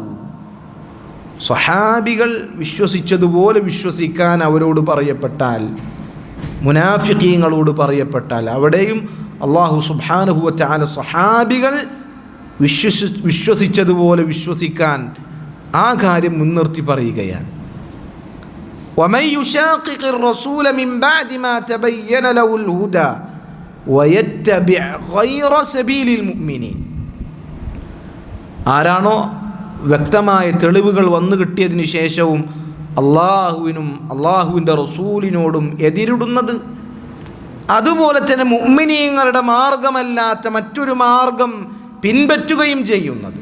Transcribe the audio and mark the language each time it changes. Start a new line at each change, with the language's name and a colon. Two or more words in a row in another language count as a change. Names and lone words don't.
Malayalam: സ്വഹാബികൾ വിശ്വസിച്ചതുപോലെ വിശ്വസിക്കാൻ അവരോട് പറയപ്പെട്ടാൽ, മുനാഫിഖീങ്ങളോട് പറയപ്പെട്ടാൽ, അവിടെയും
Arabic: الله سبحانه وتعالى
Malayalam: സ്വഹാബികൾ വിശ്വസിച്ചതുപോലെ വിശ്വസിക്കാൻ ആ കാര്യം മുൻനിർത്തി പറയുകയാണ്.
Arabic: وَمَنْ يُشَاقِقِ الرَّسُولَ مِنْ بَعْدِ مَا تَبَيَّنَ لَهُ الْهُدَى وَيَتَّبِعْ غَيْرَ سَبِيلِ الْمُؤْمِنِينَ.
Malayalam: ആരാണോ വ്യക്തമായ തെളിവുകൾ വന്നു കിട്ടിയതിന് ശേഷവും അള്ളാഹുവിനും അള്ളാഹുവിൻ്റെ റസൂലിനോടും എതിരിടുന്നത്, അതുപോലെ തന്നെ മുഅ്മിനീങ്ങളുടെ മാർഗമല്ലാത്ത മറ്റൊരു മാർഗം പിൻപറ്റുകയും ചെയ്യുന്നത്.